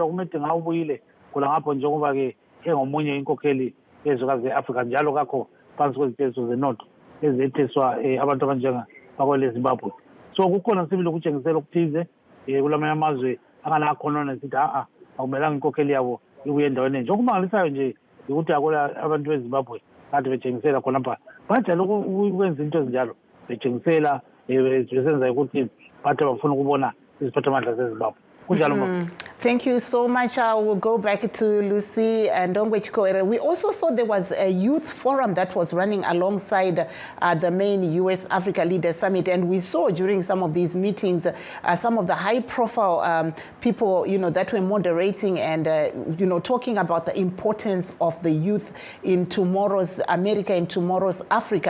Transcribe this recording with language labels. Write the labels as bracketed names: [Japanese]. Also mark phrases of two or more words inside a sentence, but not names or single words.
[North Ndebele] kumede ngawubuyile kula ngapho njengoba ke engomunye inkokheli ezwekazi eAfrica njalo kakho phansi kwezitezo zenotho ezetheswa abantu abanjenga bakwele Zimbabwe so kukhona sibili ukutshengisela ukuthize kulamanye amazwe anganakhona nesithi akumelanga inkokheli yabo ibuye endaweni nje okumangalisayo nje ukuthi akola abantu beZimbabwe kade betshengisela khona lapha bajalo ukwenza into ezinjalo betshengisela besenza ukuthi bathi bafuna ukubona iziphathamandla zeZimbabwe. [English] Thank you so much. I will go back to Lucy and Ndongwe Chikoere. We also saw there was a youth forum that was running alongside the main U.S. Africa Leaders Summit, and we saw during some of these meetings some of the high-profile people, that were moderating and, talking about the importance of the youth in tomorrow's America, in tomorrow's Africa.